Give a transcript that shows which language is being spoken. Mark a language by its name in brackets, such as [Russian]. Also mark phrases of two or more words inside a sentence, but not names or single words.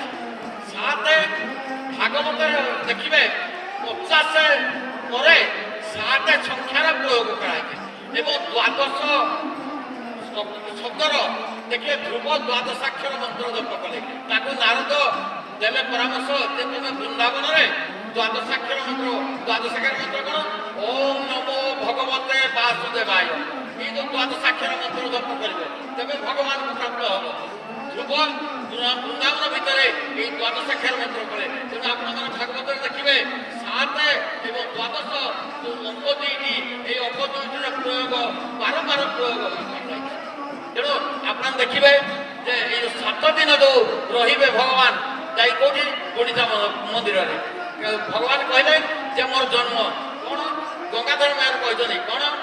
[Odia] 7 ଭାଗବତରେ ଦେଖିବେ 50 ପରେ 7 ସଂଖ୍ୟାର ପ୍ରୟୋଗ କରାଯାଇଛି ଏବଂ 12 ଶବ୍ଦର ଦେଖିବେ ଧ୍ରୁବ ଦ୍ୱାଦଶାକ୍ଷର ମନ୍ତ୍ର ଜପ କଲେ। ତାକୁ ନାରଦ ଦେଲେ ପରାମର୍ଶ ଯେ ତୁମେ ବୃନ୍ଦାବନରେ ଦ୍ୱାଦଶାକ୍ଷର ମନ୍ତ୍ର, ଦ୍ୱାଦଶାକ୍ଷର ମନ୍ତ୍ର କ'ଣ? [Sanskrit] ଓମ୍ ନମୋ ଭଗବତେ ବାସୁଦେବାୟ। [Bangla] এই যে 12 সাক্ষর মন্ত্র জপ করবে, তবে ভগবানকে প্রাপ্ত হব। [Odia] ଧ୍ରୁବ ବୃନ୍ଦାବନ ଭିତରେ এই ଦ୍ୱାଦଶାକ୍ଷର ମନ୍ତ୍ର ପଢ଼େ। ତେଣୁ ଆପଣଙ୍କର ଭାଗବତରେ ଦେଖିବେ 7 ଏବଂ 12 ଯୋଉ ଅଙ୍କ ଦୁଇଟି এই ଅଙ୍କ ଦୁଇଟିର ପ୍ରୟୋଗ ବାରମ୍ବାର ପ୍ରୟୋଗ ହୋଇଥାଏ। ତେଣୁ ଆପଣ ଦେଖିବେ ଯେ এই 7 ଦିନ ଯୋଉ ରହିବେ ଭଗବାନ ଯାଇ କୋଉଠି ଗୁଣ୍ଡିଚା ମନ୍ଦିରରେ ଭଗବାନ କହିଲେ ଯେ ମୋର ଜନ୍ମ କଣ ଗଙ୍ଗାଧର ମେହର କହିଛନ୍ତି କଣ